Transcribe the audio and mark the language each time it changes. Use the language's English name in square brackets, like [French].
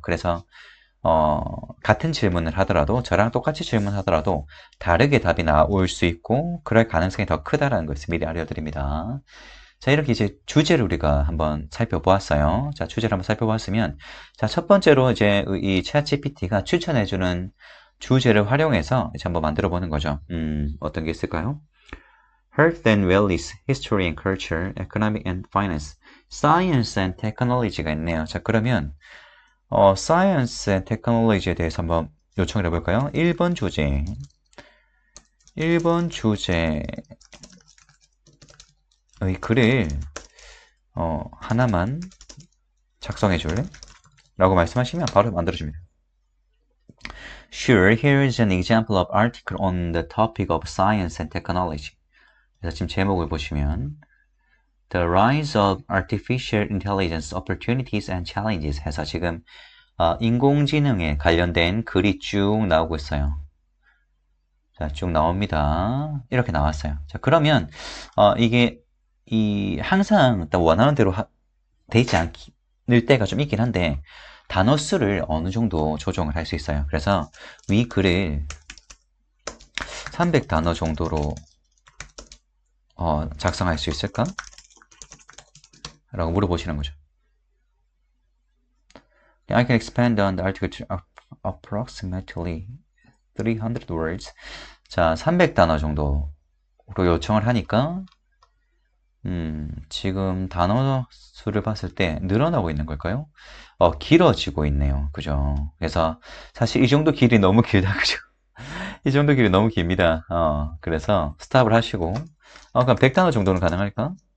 [Korean] 그래서 같은 질문을 하더라도 저랑 똑같이 질문하더라도 다르게 답이 나올 수 있고 그럴 가능성이 더 크다라는 것을 미리 알려드립니다. 자, 이렇게 이제 주제를 우리가 한번 살펴보았어요. 자, 주제를 한번 살펴보았으면 자, 첫 번째로 이제 이 챗GPT가 추천해주는 주제를 활용해서 이제 한번 만들어 보는 거죠. 어떤 게 있을까요? [English] Health and Wellness, History and Culture, Economic and Finance, Science and Technology [Korean] 가 있네요. 자, 그러면 [English] Science and Technology [Korean] 에 대해서 한번 요청을 해볼까요? 1번 주제 1번 주제의 글을 하나만 작성해 줄래? 라고 말씀하시면 바로 만들어줍니다. [English] Sure, here is an example of article on the topic of science and technology. [Korean] 그래서 지금 제목을 보시면 [English] The Rise of Artificial Intelligence Opportunities and Challenges [Korean] 해서 지금 인공지능에 관련된 글이 쭉 나오고 있어요. 자, 쭉 나옵니다. 이렇게 나왔어요. 자, 그러면 이게 항상 원하는 대로 되지 않을 때가 좀 있긴 한데 단어 수를 어느 정도 조정을 할 수 있어요. 그래서 위 글을 300단어 정도로 작성할 수 있을까? 라고 물어보시는 거죠. [English] I can expand on the article to approximately 300 words. [Korean] 자, 300단어 정도로 요청을 하니까 지금 단어 수를 봤을 때 늘어나고 있는 걸까요? 길어지고 있네요. 그죠? 그래서 사실 이 정도 길이 너무 길다. 그죠? 이 정도 길이 너무 깁니다. 그래서 스탑을 하시고 그럼 100단어 정도는 가능할까?